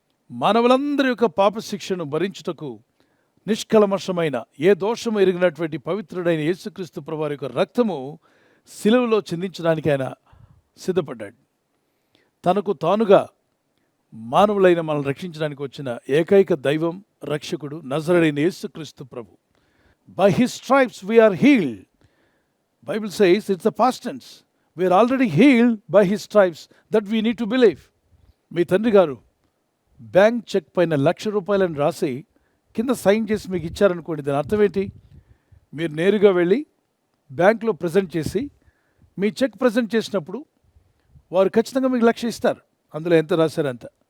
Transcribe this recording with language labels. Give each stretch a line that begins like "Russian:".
Telugu: మానవులందరి యొక్క పాప శిక్షను భరించుటకు నిష్కల్మషమైన, ఏ దోషము ఎరిగినటువంటి పవిత్రుడైన యేసుక్రీస్తు ప్రభువారి యొక్క రక్తము శిలువలో చిందించడానికి ఆయన సిద్ధపడ్డాడు. తనకు తానుగా మానవులైన మనల్ని రక్షించడానికి వచ్చిన ఏకైక దైవం, రక్షకుడు నజరేయుడైన యేసుక్రీస్తు ప్రభు.
English: By his stripes we are healed. Bible says it's the past tense. We are already healed by his stripes. That we need to believe.
Telugu: మీ తండ్రి గారు బ్యాంక్ చెక్ పైన ₹1,00,000 రాసి కింద సైన్ చేసి మీకు ఇచ్చారనుకోండి, దాని అర్థం ఏంటి? మీరు నేరుగా వెళ్ళి బ్యాంకులో ప్రజెంట్ చేసి మీ చెక్ ప్రజెంట్ చేసినప్పుడు వారు ఖచ్చితంగా మీకు 1,00,000 ఇస్తారు. అందులో ఎంత రాశారంత.